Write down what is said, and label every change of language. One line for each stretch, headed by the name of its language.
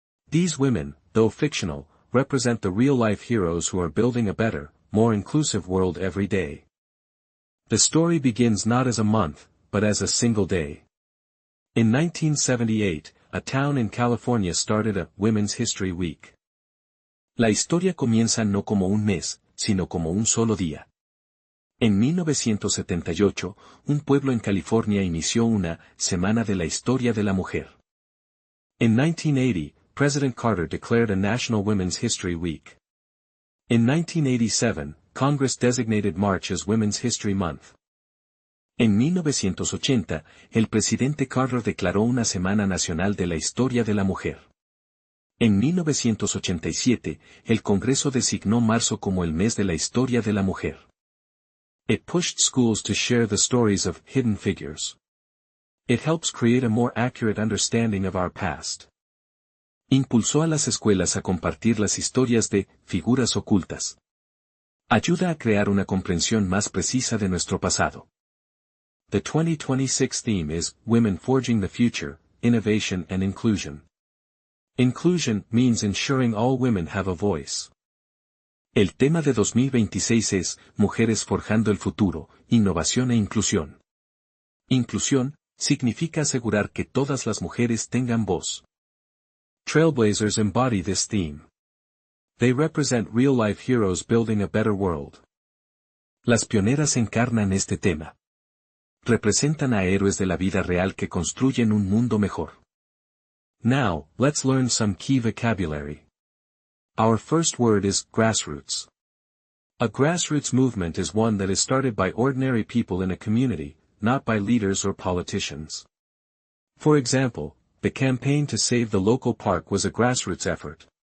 English: These women, though fictional, represent the real-life heroes who are building a better, more inclusive world every day. The story begins not as a month, but as a single day. In 1978, a town in California started a Women's History Week.
Spanish: La historia comienza no como un mes, sino como un solo día. En 1978, un pueblo en California inició una Semana de la Historia de la Mujer.
English: In 1980, President Carter declared a National Women's History Week. In 1987, Congress designated March as Women's History Month.
Spanish: En 1980, el presidente Carter declaró una Semana Nacional de la Historia de la Mujer. En 1987, el Congreso designó marzo como el mes de la historia de la mujer.
English: It pushed schools to share the stories of hidden figures. It helps create a more accurate understanding of our past.
Spanish: Impulsó a las escuelas a compartir las historias de figuras ocultas. Ayuda a crear una comprensión más precisa de nuestro pasado.
English: The 2026 theme is Women Forging the Future, Innovation and Inclusion. Inclusion means ensuring all women have a voice.
Spanish: El tema de 2026 es Mujeres forjando el futuro, innovación e inclusión. Inclusión significa asegurar que todas las mujeres tengan voz.
English: Trailblazers embody this theme. They represent real-life heroes building a better world.
Spanish: Las pioneras encarnan este tema. Representan a héroes de la vida real que construyen un mundo mejor.
English: Now, let's learn some key vocabulary. Our first word is grassroots. A grassroots movement is one that is started by ordinary people in a community, not by leaders or politicians. For example, the campaign to save the local park was a grassroots effort.